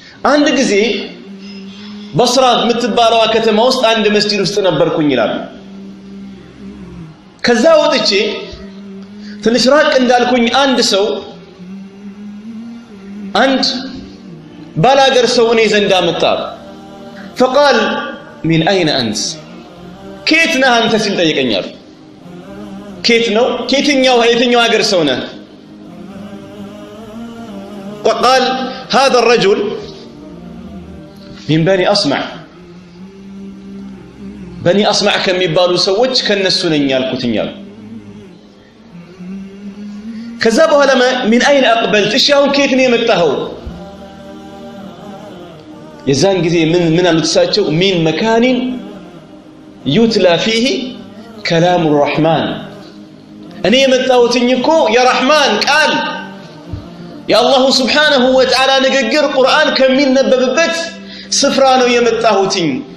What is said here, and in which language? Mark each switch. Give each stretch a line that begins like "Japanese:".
Amharic: አንድ ጊዜ በስራ የምትባለው ከተማ ውስጥ አንድ መስጂድ ውስጥ ነበርኩኝ ይላሉ። ከዛ ወጥቼ ትንሽ ራቅ እንዳልኩኝ አንድ ሰው አንድ ባላገር ሰው እኔ ዘንድ መጣ።
Arabic: فقال من أين أنت كيف
Amharic: ነህ አንተ ሲል ጠየቀኛል። كيف ነው የትኛው ሀገር ሰው ነህ?
Arabic: وقال هذا الرجل من بني أصمع
Amharic: በኒ አስማዕ ከሚባሉ ሰዎች ከነሱ ነኝ ያልኩትኛል ከዛ በኋላ ምን አይን አቅበልት እሺ አሁን ከየት ነው የመጣኸው የዛን ጊዜ ምን አሉት እሳቸው
Arabic: ሚን መካኒን ዩትላ ፊህ ከላሙ الرحمن
Amharic: እኔ የመጣሁትኝ እኮ የረህማን ቃል የአላሁ ስብሓነሁ ወተዓላ ንግግር ቁርአን ከሚነበብበት ስፍራ ነው የመጣሁትኝ